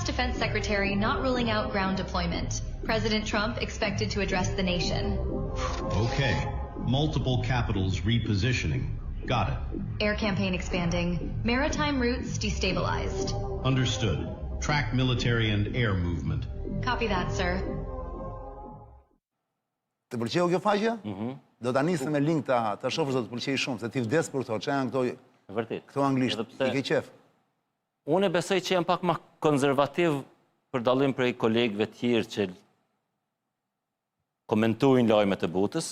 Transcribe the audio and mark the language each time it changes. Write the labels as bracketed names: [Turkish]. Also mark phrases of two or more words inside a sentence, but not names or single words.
[English] Defense Secretary not ruling out ground deployment. President Trump expected to address the nation. Okay. Multiple capitals repositioning. Got it. Air campaign expanding. Maritime routes destabilized. Understood. Track military and air movement. Copy that, sir. [Albanian] Të pëlqeu kjo faqe? Do ta nisem me link ta shohësh do të pëlqej shumë, se ti vdes për këto, çan këto Vërtet. këto anglisht. I ke qef. Unë besoj që jam pak më konservativ për dallim prej kolegëve tjerë që komentojnë lajmet e botës.